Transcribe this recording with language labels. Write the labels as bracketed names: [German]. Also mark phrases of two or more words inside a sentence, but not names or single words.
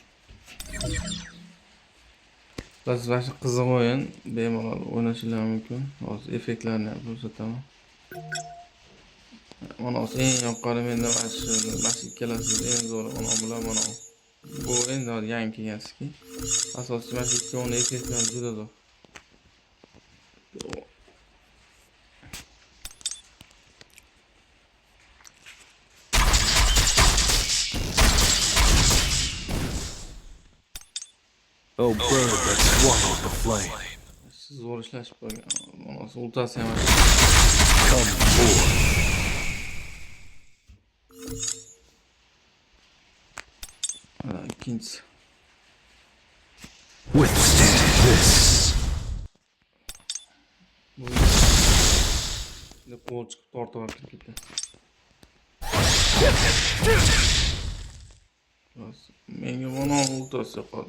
[Uzbek] Biz yaxshi qiziq o'yin, bemalol o'ynashinglar mumkin. Hozir effektlarni ham ko'rsataman. Mana eng yuqori menda mana ikkalasi eng zo'r mana bular mana. Bu endi yangi kelgan skin. Asosiy mana ikki o'yin effektlar juda zo'r. [English] Oh bird that swallowed the flame. [Uzbek] Zo'r ishlashib qo'ygan. Mana ultasi ham [English] Come forth. [Uzbek] ikkinchisi. [English] Withstand this. [Uzbek] Bu qo'l chiqib tortib ketdi. Menga mana ultasi qoldi.